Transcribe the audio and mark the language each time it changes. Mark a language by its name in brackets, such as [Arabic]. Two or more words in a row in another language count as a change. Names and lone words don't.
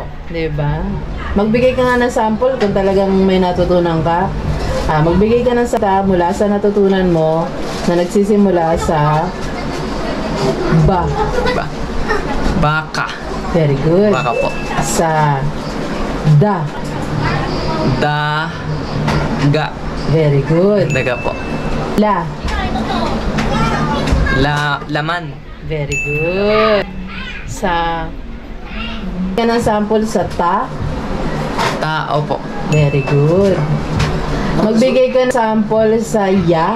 [Filipino] Diba? Magbigay ka nga ng sample kung talagang may natutunan ka. Magbigay ka ng salita mula sa natutunan mo na nagsisimula sa ba. Baka. [English] Very good. [Filipino] Baka po. Sa da. Daga. [English] Very good. [Filipino] Daga po. La. Laman. [English] Very good. [Filipino] Sa yan ang sample sa ta. Tao po. [English] Very good. [Filipino] Magbigay ka ng sample sa ya.